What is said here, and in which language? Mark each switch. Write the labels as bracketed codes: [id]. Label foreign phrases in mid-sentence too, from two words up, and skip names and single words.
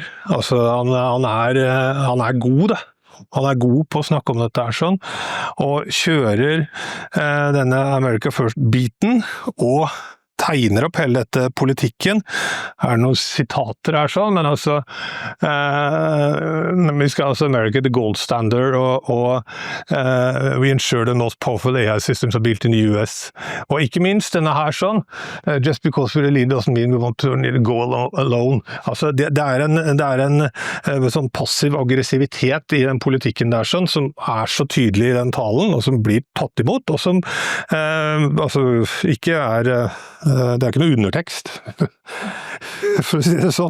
[no] Altså, han god, det. Han god på å snakke om dette her sånn, og kjører denne America First-biten, og tegner opp hele dette politikken. Det noen sitater her sånn, men altså vi skal altså [en] America the gold standard [no] og [en] we ensure the most powerful AI systems are built in the US. [no] Og ikke minst denne her sånn, [en] just because we're a leader doesn't mean we want to go alone. [no] Altså det en sånn passiv aggressivitet i den politikken der sånn, som så tydelig i den talen, og som blir tatt imot, og som ikke det ikke noe undertekst, for å si det sånn.